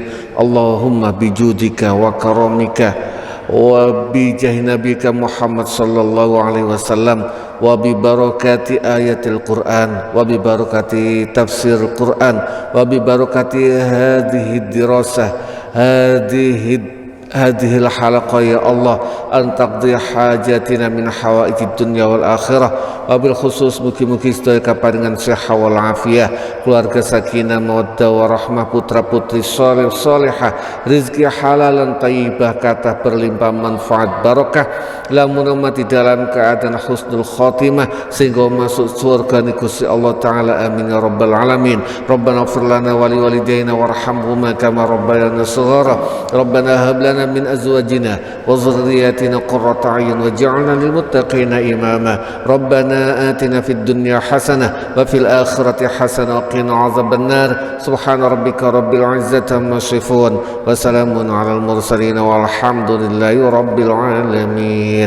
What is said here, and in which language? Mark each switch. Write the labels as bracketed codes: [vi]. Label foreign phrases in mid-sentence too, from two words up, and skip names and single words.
[ar] اللهم بجودك وكرمك وبجاه نبيك محمد صلى الله عليه وسلم وببركات آيات القرآن وببركات تفسير القرآن وببركات هذه الدراسة هذه هذه الحلقة يا الله أن تقضي حاجاتنا من حوائج الدنيا والآخرة [jv] wabil-khusus mugi-mugi sedaya kaparingan sehat wal afiah, keluarga [ar] سكينة مودة ورحمة, [jv] putra putri shalih salihah, rizki [ar] حلالا طيبة, [id] kata berlimpah manfaat barokah, lamun mati dalam keadaan [ar] حسن الخاتمة [id] sehingga masuk surga ni Gusti Allah taala, [ar] آمين يا رب العالمين. ربنا اغفر لنا ولوالدينا وارحمهما كما ربيانا صغيرا. ربنا هب لنا من أزواجنا وذرياتنا قرة أعين واجعلنا للمتقين إماما. Rabbana آتنا في الدنيا حسنة وفي الآخرة حسنة وقنا عذاب النار. سبحان ربك رب العزة عما يصفون وسلام على المرسلين والحمد لله رب العالمين.